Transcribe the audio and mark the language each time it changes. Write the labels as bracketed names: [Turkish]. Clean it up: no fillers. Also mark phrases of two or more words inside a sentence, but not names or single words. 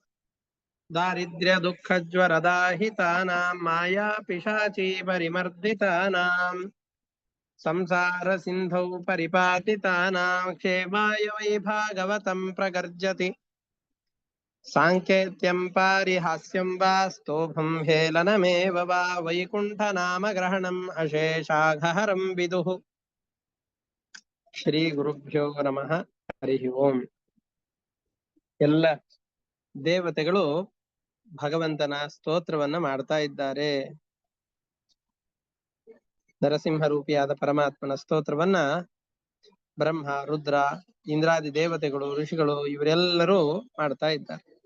[Sanskrit] दारिद्र्यदुःखज्वरदाहितानां मायापिशाची परिमर्दितानां संसारसिन्धौ परिपातितानां क्षेमाय वै भागवतं प्रगर्जति साङ्केत्यं पारिहास्यं वा स्तोभं हेलनमेव वा वैकुण्ठनामग्रहणम् अशेषाघहरं विदुः ಶ್ರೀ ಗುರುಭ್ಯೋ ನಮಃ. ಹರಿ ಓಂ. [Kannada] ಎಲ್ಲ ದೇವತೆಗಳು ಭಗವಂತನ ಸ್ತೋತ್ರವನ್ನ ಮಾಡ್ತಾ ಇದ್ದಾರೆ. ನರಸಿಂಹ ರೂಪಿಯಾದ ಪರಮಾತ್ಮನ ಸ್ತೋತ್ರವನ್ನ ಬ್ರಹ್ಮ, ರುದ್ರ, ಇಂದ್ರಾದಿ ದೇವತೆಗಳು, ಋಷಿಗಳು ಇವರೆಲ್ಲರೂ ಮಾಡ್ತಾ ಇದ್ದಾರೆ.